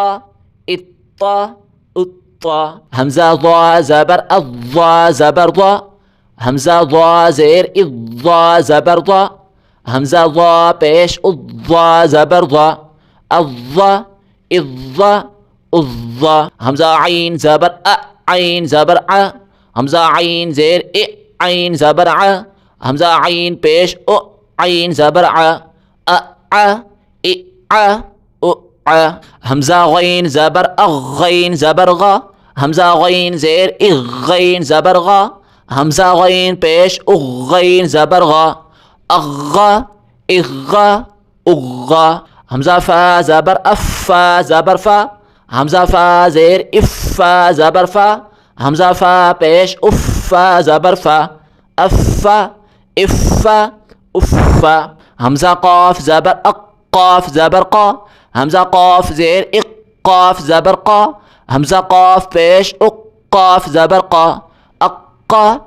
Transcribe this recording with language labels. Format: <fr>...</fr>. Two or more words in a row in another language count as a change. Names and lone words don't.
<ur>الطا الطا حمزہ ضا زبر الضا زبر ضا حمزہ ضا زیر الضا زبر ضا حمزہ ضا پیش الضا زبر ضا الضا الضا الضا حمزہ عین زبر عین زبر حمزہ عین زیر عین زبر حمزہ عین پیش عین زبر حمزہ غین زبر غین زبر غا حمزہ غین زیر غین زبر غا حمزہ غین پیش غین زبر غا اغا اغا اغا حمزہ فا زبر افا زبر فا حمزہ فا زیر افا زبر فا حمزہ فا پیش افا زبر فا افا افا افا حمزہ قاف زبر اقاف زبر قا حمزہ قاف زیر اقاف زبر قا حمزہ قاف پیش اقاف زبر قا اقا</ur>